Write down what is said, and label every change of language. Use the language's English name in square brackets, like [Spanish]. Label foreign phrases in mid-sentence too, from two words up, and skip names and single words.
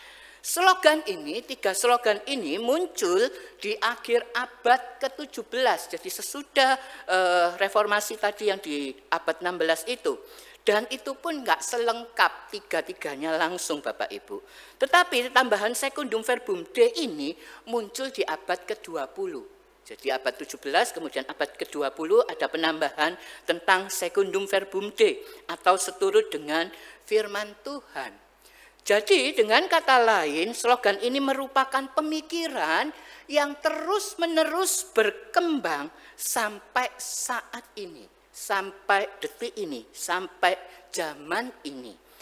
[Indonesian] Slogan ini, tiga slogan ini muncul di akhir abad ke-17, jadi sesudah reformasi tadi yang di abad 16 itu. Dan itu pun enggak selengkap tiga-tiganya langsung Bapak Ibu. Tetapi tambahan [Latin] secundum verbum Dei [Indonesian] ini muncul di abad ke-20. Jadi abad 17 kemudian abad ke-20 ada penambahan tentang [Latin] secundum verbum Dei [Indonesian] atau seturut dengan firman Tuhan. Jadi dengan kata lain, slogan ini merupakan pemikiran yang terus-menerus berkembang sampai saat ini, sampai detik ini, sampai zaman ini.